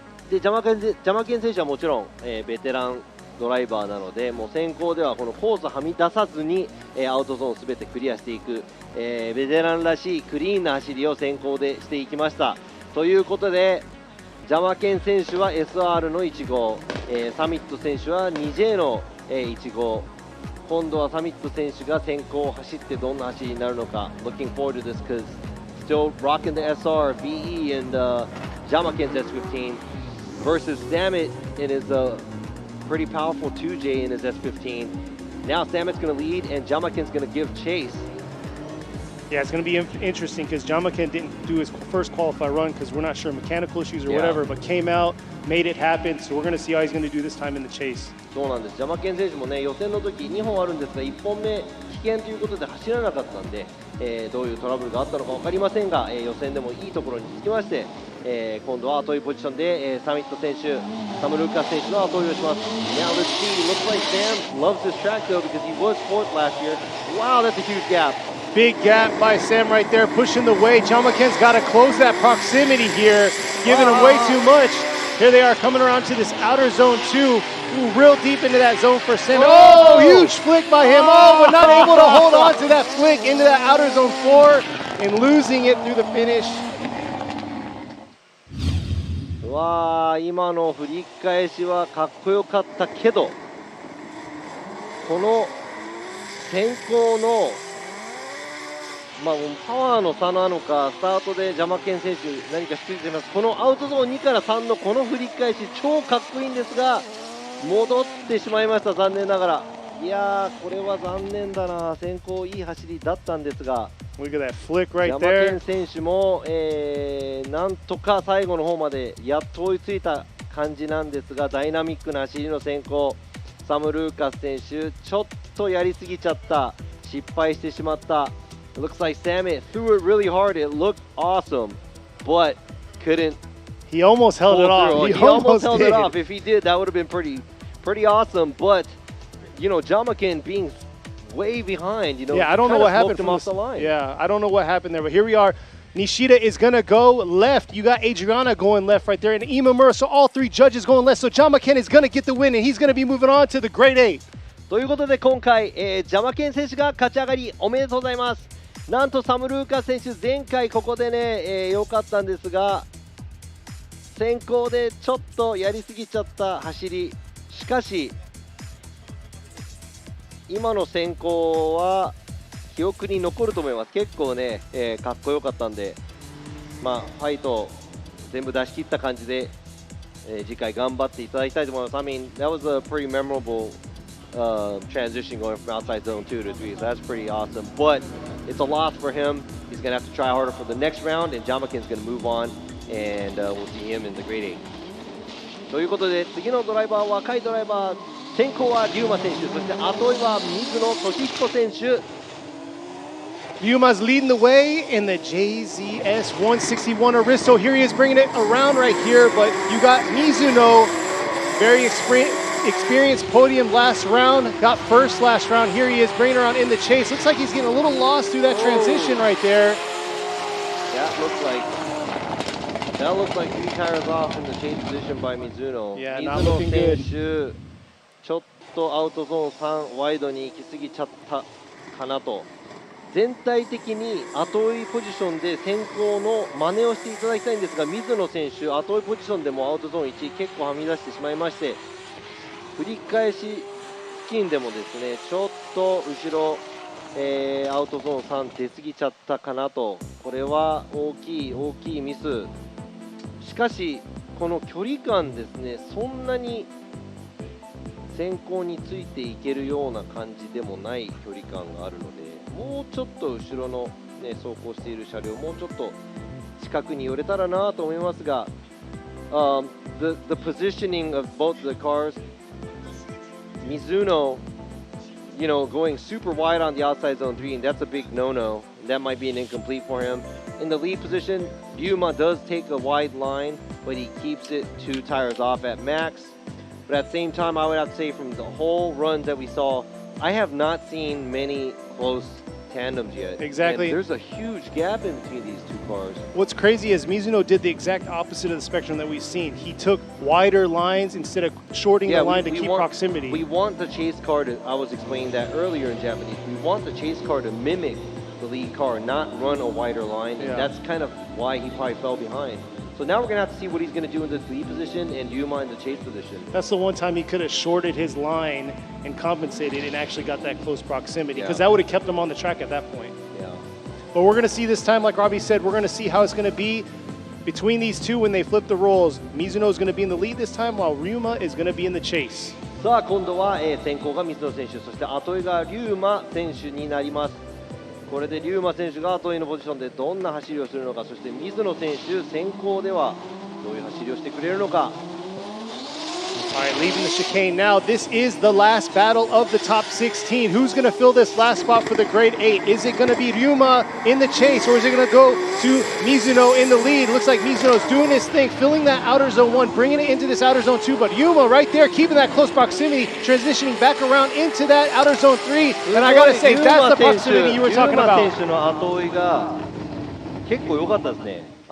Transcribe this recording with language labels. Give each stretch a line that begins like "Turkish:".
Japanese: でジャマケン選手はもちろん、ベテランドライバーなので、もう先行ではこのコースはみ出さずに、アウトゾーンすべてクリアしていく、ベテランらしいクリーンな走りを先行でしていきました。ということでジャマケン選手は SR の1号、サミット選手は 2J の、1号。今度はサミット選手が先行を走ってどんな走りになるのか。
English: Looking forward to this because still rocking the SR, BE, and Jamaken's S15 versus Samit in his pretty powerful 2J in his S15. Now Samet's going to lead, and Jamaken's going to give chase. Yeah, it's going to be interesting because Jamaken didn't do his first qualify run because we're not sure mechanical issues or whatever, but came out, made it happen. So we're going to see how he's going to do this time in the chase.
Japanese: そうなんです。ジャマケン選手もね、予選の時2本あるんですが、1本目危険ということで走らなかったんで、どういうトラブルがあったのか分かりませんが、予選でもいいところにつきまして、今度は後追いポジションで、サミット選手、サム・ルーカス選手の後追いをします。
English: Now let's see. Looks like Sam loves this track though because he was fourth last year. Wow, that's a huge gap. Big gap by Sam right there, pushing the way. Jamaken's got to close that proximity here, giving him way too much. Here they are coming around to this outer zone 2. Ooh, real deep into that zone for Sam. Oh, huge flick by him. Oh, but not able to hold on to that flick into that outer zone 4 and losing it through the finish.
Japanese: うわー、今の振り返しはかっこよかったけど、この先行のパワーの差なのか、スタートでジャマケン選手何かついています。このアウトゾーン2から3のこの振り返し超かっこいいんですが、戻ってしまいました、残念ながら。いやー、これは残念だな。先行いい走りだったんですが、
English: Look at that flick right
Japanese: ジャマケン選手も、なんとか最後の方までやっと追いついた感じなんですが、ダイナミックな走りの先行、サム・ルーカス選手ちょっとやりすぎちゃった、失敗してしまった。
English: It looks like Samet threw it really hard. It looked awesome, but couldn't. He almost held it off. He almost held it off. If he did, that would have been pretty awesome. But you know, Jamaken being way behind, you know, yeah, I don't know what happened him off the line. Yeah, I don't know what happened there, but here we are. Nishida is going to go left. You got Adriana going left right there, and Imamura. So all three judges going left. So Jamaken is going to get the win, and he's going to be moving on to the Grade 8.
Japanese: ということで今回、ジャマケン選手が勝ち上がりおめでとうございます。なんとサム・ルーカス選手、前回ここでね、良かったんですが、先行でちょっとやりすぎちゃった走り。しかし今の先行は記憶に残ると思います。結構ね、かっこよかったんで、ファイト全部出し切った感じで、次回頑張っていただきたいと思います。
English: I mean, that was a pretty memorable transition going from outside zone 2 to 3, so that's pretty awesome. But it's a loss for him. He's going to have to try harder for the next round, and Jamaken's going to move on, and we'll see him in the Grade 8.
Japanese: ということで、次のドライバーは若いドライバー、先行は龍馬選手、そして後追いは水野俊彦選手。
English: Ryuma's leading the way in the JZS 161 Aristo. Here he is bringing it around right here, but you got Mizuno, very experienced podium last round, got first last round. Here he is bringing around in the chase. Looks like he's getting a little lost through that transition right there. That looks like 3 tires off in the chase position by Mizuno. Yeah, not looking good.
Japanese: 水野選手、ちょっとアウトゾーン3ワイドに行き過ぎちゃったかなと。全体的に後追いポジションで先行の真似をしていただきたいんですが、水野選手、後追いポジションでもアウトゾーン1結構はみ出してしまいまして、振り返し付近でもですね、ちょっと後ろ、アウトゾーン3出過ぎちゃったかなと。これは大きいミス。しかしこの距離感ですね、そんなに先行についていけるような感じでもない距離感があるので、もうちょっと後ろの、ね、走行している車両もうちょっと近くに寄れたらなと思いますが、
English: the positioning of both the cars, Mizuno, you know, going super wide on the outside zone 3, and that's a big no-no. That might be an incomplete for him. In the lead position, Ryuma does take a wide line, but he keeps it 2 tires off at max. But at the same time, I would have to say from the whole runs that we saw, I have not seen many close tandems yet. Exactly. And there's a huge gap in between these 2 cars. What's crazy is Mizuno did the exact opposite of the spectrum that we've seen. He took wider lines instead of shorting the line to keep proximity. We want the chase car to, I was explaining that earlier in Japanese, we want the chase car to mimic the lead car, not run a wider line, and that's kind of why he probably fell behind. So now we're going to have to see what he's going to do in the lead position and Ryuma in the chase position. That's the one time he could have shorted his line and compensated and actually got that close proximity, because that would have kept him on the track at that point. Yeah. But we're going to see this time, like Robbie said, we're going to see how it's going to be between these two when they flip the roles. Mizuno is going to be in the lead this time, while Ryuma is going to be in the chase.
Japanese: さあ今度は、先行が水野選手、そして後井が龍馬選手になります。これで龍馬選手が後井のポジションでどんな走りをするのか、そして水野選手先行ではどういう走りをしてくれるのか。
English: All right, leaving the chicane now. This is the last battle of the top 16. Who's going to fill this last spot for the grade 8? Is it going to be Ryuma in the chase, or is it going to go to Mizuno in the lead? Looks like Mizuno's doing his thing, filling that outer zone 1, bringing it into this outer zone 2. But Ryuma right there, keeping that close proximity, transitioning back around into that outer zone 3. And I got to say, that's the proximity you were talking about.
Japanese: 龍馬選手の後追いが結構良かったですね。